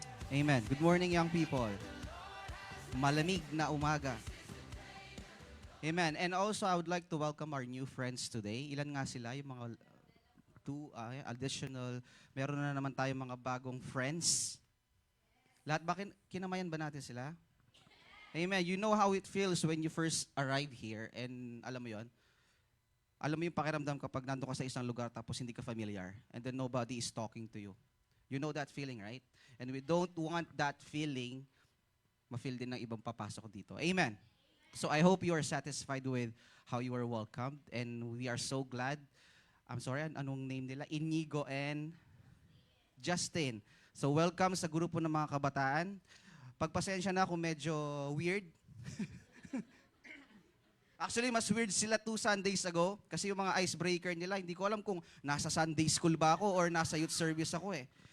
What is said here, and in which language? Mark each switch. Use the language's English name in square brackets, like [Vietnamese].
[English] Amen. Good morning, young people. [Filipino] Malamig na umaga. [English] Amen. And also, I would like to welcome our new friends today. [Filipino] Ilan nga sila? Yung mga additional. Meron na naman tayong mga bagong friends. Lahat ba kinamayan ba natin sila? Amen. [English] You know how it feels when you first arrive here, and [Filipino] alam mo yon. Alam mo yung pakiramdam kapag nandun ka sa isang lugar tapos hindi ka familiar, [English] and then nobody is talking to you. You know that feeling, right? And we don't want that feeling [Filipino] ma-feel din ng ibang papasok dito. [English] Amen. So I hope you are satisfied with how you are welcomed, and we are so glad. I'm sorry, [Filipino] anong name nila? [English] Inigo and Justin. [Filipino] So welcome sa grupo ng mga kabataan. Pagpasensya na kung medyo weird. Actually, mas weird sila 2 Sundays ago kasi yung mga icebreaker nila, hindi ko alam kung nasa Sunday school ba ako or nasa youth service ako eh.